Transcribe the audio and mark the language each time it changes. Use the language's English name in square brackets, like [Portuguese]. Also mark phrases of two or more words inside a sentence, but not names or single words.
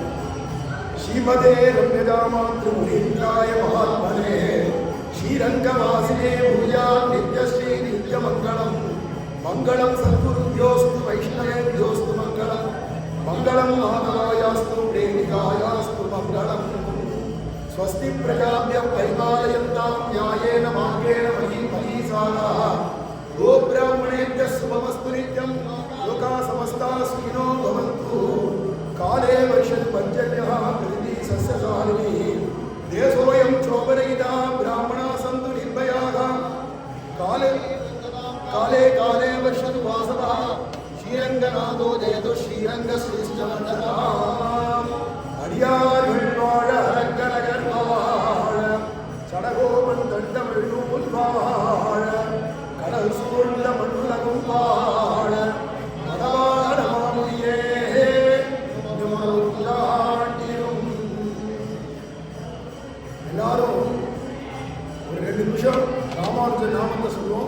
[Sanskrit] श्रीमते रम्यजामातृमुनीन्द्राय महात्मने श्रीरङ्गवासिने पूजा नित्यश्री नित्यमङ्गलम् मङ्गलम् सद्गुरुभ्योऽस्तु वैष्णवेभ्योऽस्तु मङ्गलम् मङ्गलम् माधवायास्तु प्रेमिकायास्तु मङ्गलम्. स्वस्ति प्रजाभ्यः परिपालयन्तां न्यायेन मार्गेण महीसाः गोब्राह्मणेभ्यः शुभमस्तु नित्यं लोकाः समस्ताः सुखिनो भवन्तु. काले वर्षतु पर्जन्यः पृथिवी सस्यशालिनी देशोऽयं क्षोभरहितः ब्राह्मणाः सन्तु निर्भयाः. काले काले काले वर्षतु वासवः श्रीरङ्गनाथो जयतु श्रीरङ्गश्रेष्ठमण्डलः. [Tamil] அடியார்கள் வாழ அரங்கநகர் வாழ சடகோபன் தண்டமிழ் நூல் வாழ கடல் சூழ்ந்த மண்ணுலகும் வாழ மதவாழ மாமுடியே எல்லாரும் ஒரு 2 நிமிஷம் ராமானுஜன் நாமத்தை சொல்லுவோம்.